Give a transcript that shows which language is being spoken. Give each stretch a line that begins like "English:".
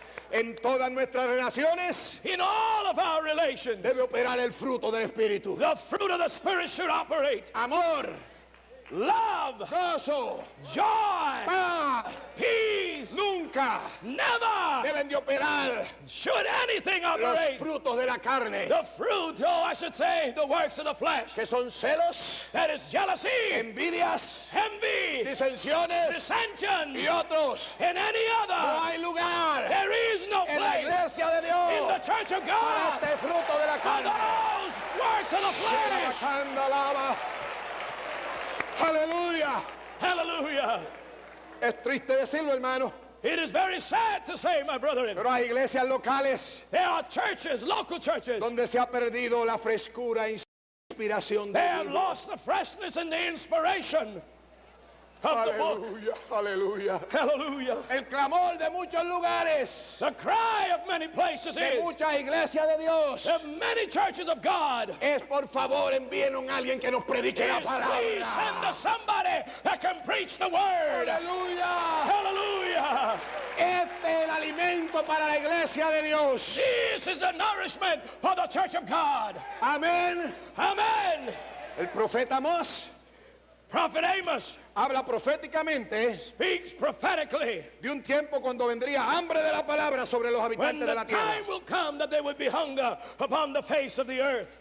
Spanish: En todas nuestras relaciones
English: In all of our relations,
Spanish: debe operar el fruto del Espíritu.
English: the fruit of the Spirit should operate.
Spanish: Amor,
English: Love,
Spanish: gozo,
English: joy,
Spanish: paz,
English: peace.
Spanish: nunca
English: Never
Spanish: deben de operar
English: should anything
Spanish: los
English: operate.
Spanish: frutos de la carne,
English: The fruit, or I should say, the works of the flesh.
Spanish: que son celos,
English: That is jealousy,
Spanish: envidias,
English: envy,
Spanish: disensiones
English: dissensions,
Spanish: y otros.
English: and any
Spanish: No
English: other.
Spanish: hay lugar
English: There is no
Spanish: en la
English: place
Spanish: iglesia de
English: in the
Spanish: Dios
English: church of
Spanish: para
English: God
Spanish: este fruto de la
English: for
Spanish: carne.
English: those works of the flesh.
Spanish: Santa alaba. Aleluya.
English: Hallelujah.
Spanish: Es triste decirlo, hermano,
English: It is very sad to say, my brethren,
Spanish: pero hay iglesias locales
English: there are churches, local churches,
Spanish: donde se ha perdido la frescura e inspiración
English: they
Spanish: de
English: have
Spanish: Dios.
English: lost the freshness and the inspiration of the book.
Spanish: Aleluya, aleluya.
English: Hallelujah.
Spanish: El clamor de muchos lugares,
English: The cry of many places
Spanish: de
English: is,
Spanish: muchas iglesias de Dios,
English: of many churches of God,
Spanish: es por favor envíenos a alguien que nos predique la
English: is please send
Spanish: palabra.
English: us somebody that can preach the word.
Spanish: Aleluya.
English: Hallelujah.
Spanish: Este es el alimento para la iglesia de Dios.
English: This is the nourishment for the church of God.
Spanish: Amén.
English: Amen.
Spanish: El profeta Amós
English: Prophet Amos
Spanish: habla proféticamente
English: speaks prophetically
Spanish: de un tiempo cuando vendría hambre de la palabra sobre los
English: when
Spanish: habitantes
English: the
Spanish: de la tierra.
English: time will come that there would be hunger upon the face of the earth.